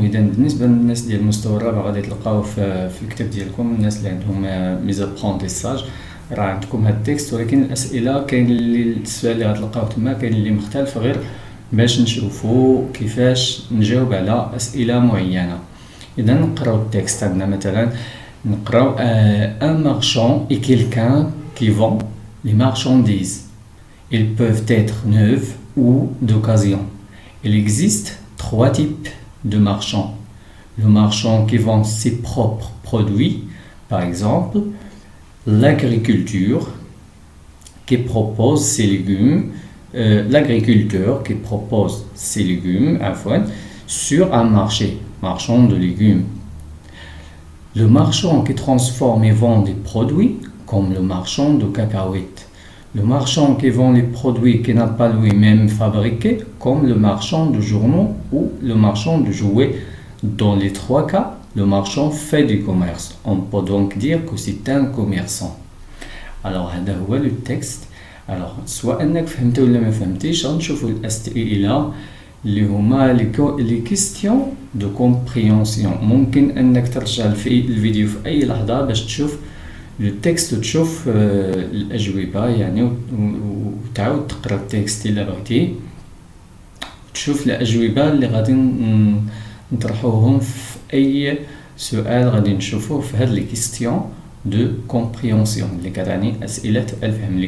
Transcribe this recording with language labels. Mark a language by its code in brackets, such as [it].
[ar] إذا بالنسبة للناس ديال المستوى الرابع غادي تلقاوه في الكتاب ديالكم، الناس اللي عندهم ميزابخونتيساج راه عندكم هاد التكست، ولكن الأسئلة كاين اللي السؤال اللي غتلقاوه تما كاين اللي مختلف، غير باش نشوفو كيفاش نجاوب على أسئلة معينة. إذا نقراو التكست. عندنا مثلا نقراو [fr] un marchand est quelqu'un qui vend les marchandises. Ils peuvent être neufs ou d'occasion. Il existe trois types de marchands. Le marchand qui vend ses propres produits, par exemple, l'agriculture qui propose ses légumes, l'agriculteur qui propose ses légumes sur un marchand de légumes. Le marchand qui transforme et vend des produits, comme le marchand de cacahuètes. Le marchand qui vend les produits qu'il n'a pas lui-même fabriqués, comme le marchand de journaux ou le marchand de jouets. Dans les trois cas, le marchand fait du commerce. On peut donc dire que c'est un commerçant. Alors, [ar] هذا هو [fr] le texte. Alors, soit [ar] انك فهمت ولا ما فهمتيش، غنشوفوا الأسئلة اللي هما لي كيستيون دو كومبريونسيون. ممكن انك ترجع الفيديو في اي لحظة باش تشوف التكست وتشوف الأجوبة، وتعاود تقرأ التكست إلا بغيتي، تشوف الأجوبة اللي غادي نطرحوهم في أي سؤال غادي نشوفوه في هاد لي كيستيون دو كومبريونسيون اللي كتعني أسئلة الفهم.